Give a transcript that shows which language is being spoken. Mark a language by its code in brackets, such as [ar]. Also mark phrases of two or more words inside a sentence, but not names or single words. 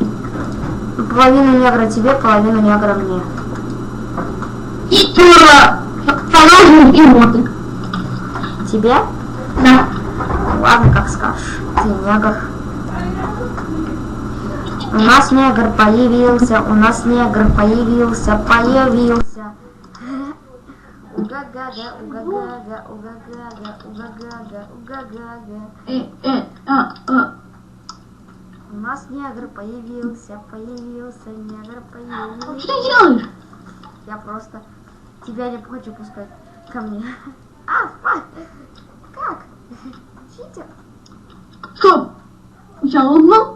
[ru] половину негра тебе, половину негра мне. Что? ножик и мотык. Тебе? Да. Ладно, как скажешь. Ты негр. У нас негр появился, у нас негр появился. Уга-гага, уга-гага, уга-гага, уга-гага, уга-гага. У нас негр появился, негр появился. Что ты делаешь? Я просто тебя не хочу пускать ко мне. Как? Читер? Стоп! У тебя лук был?